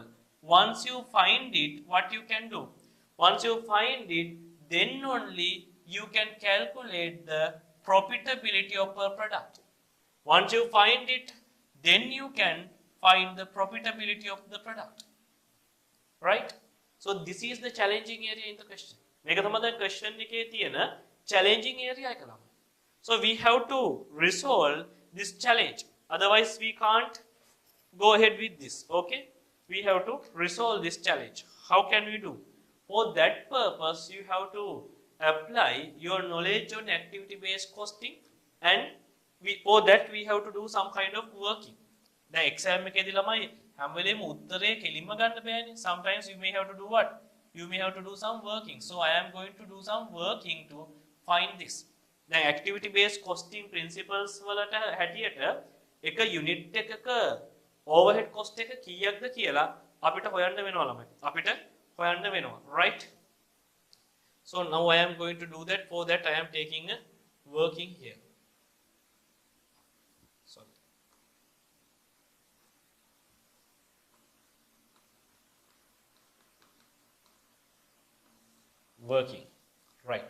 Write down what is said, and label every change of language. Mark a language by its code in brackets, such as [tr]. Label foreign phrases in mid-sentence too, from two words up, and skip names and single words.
[en] Once you find it, what you can do? Once you find it, then only you can calculate the profitability of a product. Once you find it, then you can find the profitability of the product. Right? So this is the challenging area in the question. [si] මේක තමයි දැන් question එකේ තියෙන [en] challenging area [si] එක ළමයි. [en] So we have to resolve this challenge. Otherwise we can't go ahead with this. Okay? We have to resolve this challenge. How can we do? For that purpose, you have to apply your knowledge on activity-based costing, and for that we have to do some kind of working. The exam [si] එකේදී ළමයි හැම වෙලේම උත්තරේ කෙලින්ම ගන්න බෑනේ. [en] Sometimes you may have to do what? You may have to do some working. So I am going to do some working to find this. The activity-based costing principles [si] වලට හැටියට එක යුනිට් එකක [en] overhead cost [si] එක කීයක්ද කියලා අපිට හොයන්න වෙනවා ළමයි. අපිට හොයන්න වෙනවා, [en] right? So now I am going to do that. For that I am taking a working here. Sorry. Working, right?